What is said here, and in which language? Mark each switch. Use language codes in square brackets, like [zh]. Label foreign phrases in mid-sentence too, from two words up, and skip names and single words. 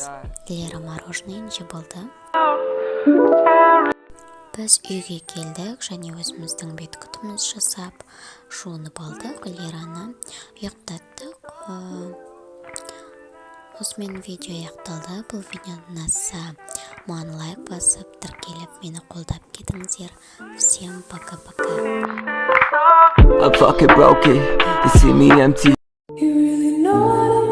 [kk] Лера мороженое жеп алды. Біз үйге келдік және өзіміздің бет күтіміз жасап, жуынып алдық. Лераны ұйықтаттық. Осымен видео аяқталды. Бұл видеоны ұнаса, маған лайк басып, тіркеліп, мені қолдап кетіңіздер. [ru] Всем пока-пока. [en] I fucking broke it. You see me empty. You really know